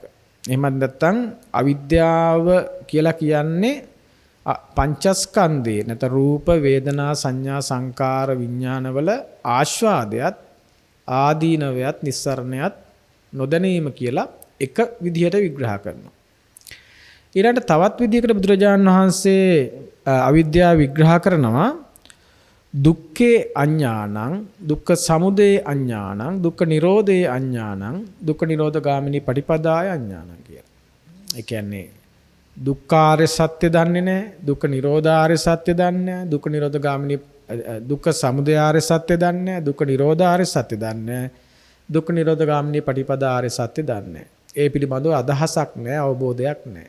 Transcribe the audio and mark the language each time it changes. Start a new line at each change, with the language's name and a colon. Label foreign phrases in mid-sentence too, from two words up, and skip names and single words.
Sinhala: එහෙමත් නැත්තම් අවිද්‍යාව කියලා කියන්නේ පංචස්කන්ධේ නැත්නම් රූප වේදනා සංඥා සංකාර විඥානවල ආස්වාදයත් ආදීනවයත් නිස්සරණයත් නොදැනීම කියලා එක විදිහට විග්‍රහ කරනවා. ඊළඟට තවත් විදිහකට බුදුරජාණන් වහන්සේ අවිද්‍යාව විග්‍රහ කරනවා
Pali: දුක්ඛේ අඥානං දුක්ඛ සමුදය අඥානං දුක්ඛ නිරෝධේ අඥානං දුක්ඛ නිරෝධගාමිනී පටිපදාය අඥානං
Sinhala: කියලා. ඒ කියන්නේ දුක්ඛාර්ය සත්‍ය දන්නේ නැහැ, දුක්ඛ නිරෝධාර්ය සත්‍ය දන්නේ නැහැ, දුක්ඛ නිරෝධගාමිනී දුක්ඛ සමුදයාර්ය සත්‍ය දන්නේ නැහැ, දුක්ඛ නිරෝධාර්ය සත්‍ය දන්නේ නැහැ, දුක්ඛ නිරෝධගාමිනී පටිපදාර්ය සත්‍ය දන්නේ නැහැ. ඒ පිළිබඳව අදහසක් නැහැ, අවබෝධයක් නැහැ.